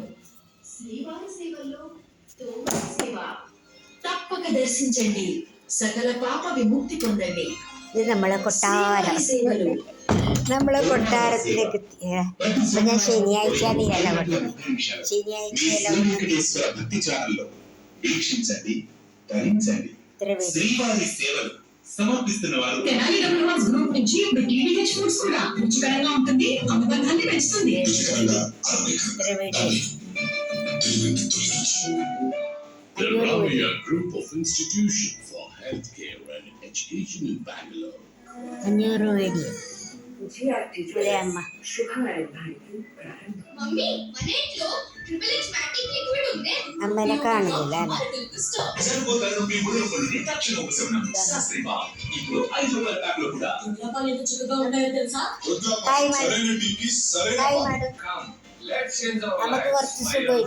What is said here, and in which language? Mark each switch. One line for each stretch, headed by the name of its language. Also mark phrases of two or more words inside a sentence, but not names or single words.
Telugu: శ్రీవారి సేవల్లో తోమల సేవ తప్పక దర్శించండి, సకల పాప విముక్తి పొందండి.
Malayalam: ഇത് നമ്മളെ കൊട്ടാരം, നമ്മളെ കൊട്ടാരത്തിലേക്ക്. ഇപ്പം ഞാൻ ശനിയാഴ്ച ഇല കൊണ്ടത്, ശനിയാഴ്ച ഇല കൊണ്ടത്
Telugu: సమర్పిస్తున్న వారు తెనాలి డబ్ల్యూఎస్ గ్రూప్ నుంచి ఇప్పుడు టీడీహెచ్ ఫుడ్స్ కూడా రుచికరంగా ఉంటుంది, అనుబంధాన్ని పెంచుతుంది.
English: The Ramaya Group of Institutions for Healthcare and Education in Bangalore.
Telugu: 500 వేడి అమ్మ.
Malayalam: അമ്മേനെ കാണുന്നില്ല. നമുക്ക് കുറച്ച് സുഖമില്ല.